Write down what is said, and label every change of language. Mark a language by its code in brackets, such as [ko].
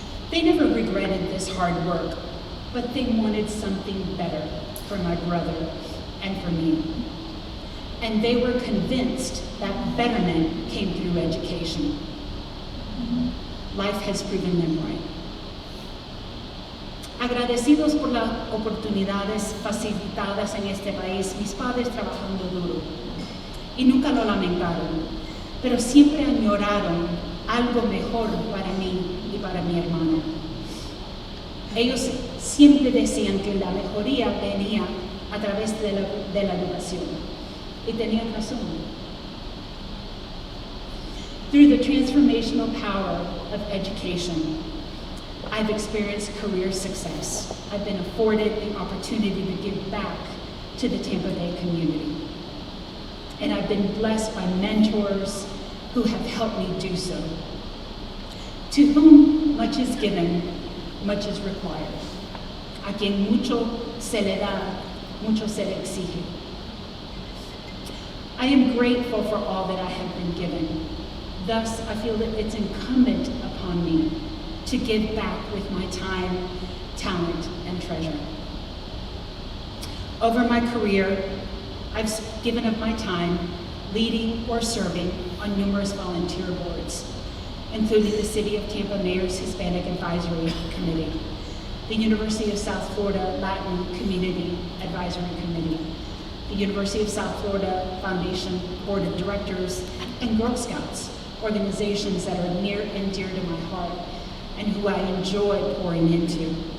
[en] They never regretted this hard work, but they wanted something better for my brother and for me. And they were convinced that betterment came through education. Life has proven them right. [es] Agradecidos por las oportunidades facilitadas en este país, mis padres trabajando duro y nunca lo lamentaron, pero siempre añoraron algo mejor para mí y para mi hermano. Ellos siempre decían que la mejoría venía a través de la educación, y tenían razón. [en] Through the transformational power of education, I've experienced career success. I've been afforded the opportunity to give back to the Tampa Bay community. And I've been blessed by mentors who have helped me do so. To whom much is given, much is required. [es] A quien mucho se le da, mucho se le exige. [en] I am grateful for all that I have been given. Thus, I feel that it's incumbent upon me to give back with my time, talent, and treasure. Over my career, I've given of my time leading or serving on numerous volunteer boards, including the City of Tampa Mayor's Hispanic Advisory Committee, the University of South Florida Latin Community Advisory Committee, the University of South Florida Foundation Board of Directors, and Girl Scouts, organizations that are near and dear to my heart and who I enjoy pouring into.